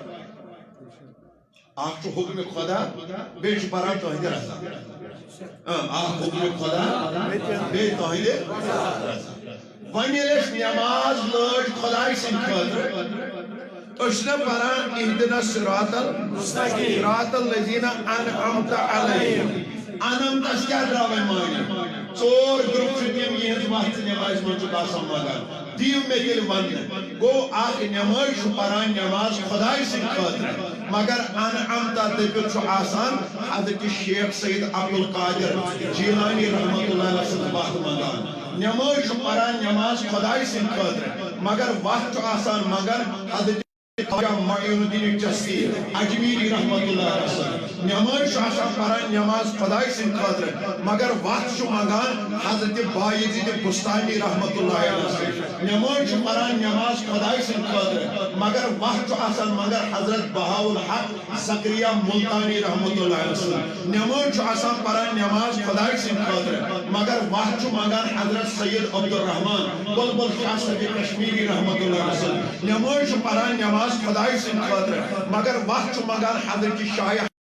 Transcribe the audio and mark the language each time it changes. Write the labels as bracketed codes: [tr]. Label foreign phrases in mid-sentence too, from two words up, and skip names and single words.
[ks] اکھ چھُ حُکمِ خۄدا بیٚیہِ چھِ پران تُہنٛدِ رضا اکھ حُکمِ خۄدا بیٚیہِ تُہنٛدِ رضا وۄنۍ ییٚلہِ أسۍ نٮ۪ماز لٲج خۄداے سٕنٛدِ خٲطرٕ أسۍ چھِنہ پران [ar] اہدنا الصراط المستقیٖم صراط الذین انعمت علیہم [ks] انعمتس کیٛاہ درٛاو وۄنۍ معنی 4 گرُپ چھِ تِم یِہنٛز وتھ نٮ۪مازِ منٛز چھُکھ آسان منگان دِیِو مےٚ تیٚلہِ وننہٕ گوٚو اکھ نٮ۪مٲزۍ چھُ پران نٮ۪ماز خۄداے سٕنٛدِ خٲطرٕ مگر انعمتا دٔپِتھ چھُ آسان حضرت شیخ سید عبدالقادر جیلانی [ar] رحمتہ اللہ علیہ [ks] سٕنٛز وتھ منگان نٮ۪مٲزۍ چھُ پران نٮ۪ماز خۄداے سٕنٛدِ خٲطرٕ مگر وتھ چھُ آسان منگان حضرت معین الدین چشتی اجمیری [ar] رحمتہ اللہ علیہ [ks] نٮ۪مٲزۍ چھُ آسان پران نٮ۪ماز خۄداے سٕنٛدِ خٲطرٕ مگر وتھ چھُ منگان حضرت بایزید بُستانی [ar] رحمتہ اللہ علیہ [ks] نٮ۪مٲزۍ چھُ پران نٮ۪ماز خۄداے سٕنٛدِ خٲطرٕ مگر وتھ چھُ آسان منگان حضرت بہاء الحق زکریا ملتانی [ar] رحمتہ اللہ علیہ [ks] نٮ۪مٲزۍ چھُ آسان پران نٮ۪ماز خۄداے سٕنٛدِ خٲطرٕ مگر وتھ چھُ منگان حضرت سید عبدالرحمان بلبل شاہ صدیق کشمیری [ar] رحمتہ اللہ علیہ [ks] نٮ۪مٲزۍ چھُ پران نٮ۪ماز خۄداے سٕنٛدِ خٲطرٕ مگر وتھ چھُ منگان حضرت شاہ